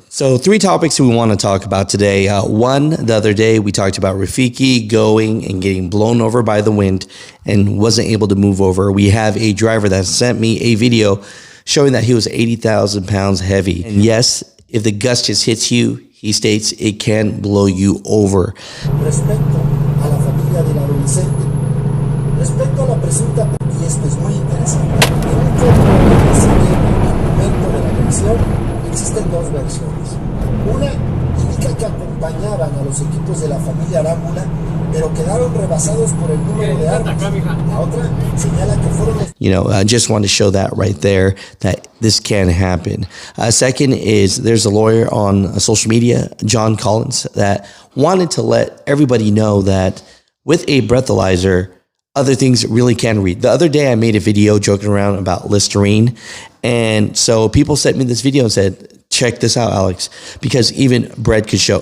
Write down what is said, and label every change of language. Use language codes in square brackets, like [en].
[en] So 3 topics we want to talk about today. One, the other day we talked about Rafiki going and getting blown over by the wind and wasn't able to move over. We have a driver that sent me a video showing that he was 80,000 pounds heavy. And yes, if the gust just hits you, he states it can blow you over. [es] Respecto a la familia del adolescente, respecto a la presunta, y esto es muy interesante, en un corto que sigue al momento de la agresión, existen 2 versiones. Una indica que acompañaban a los equipos de la familia Arámbula, pero quedaron rebasados por el número de armas. La otra señala que fueron los... [en] I just want to show that right there, that this can happen. Second is there's a lawyer on social media, John Collins, that wanted to let everybody know that with a breathalyzer, other things really can read. The other day I made a video joking around about Listerine. And so people sent me this video and said, check this out, Alex, because even bread could show.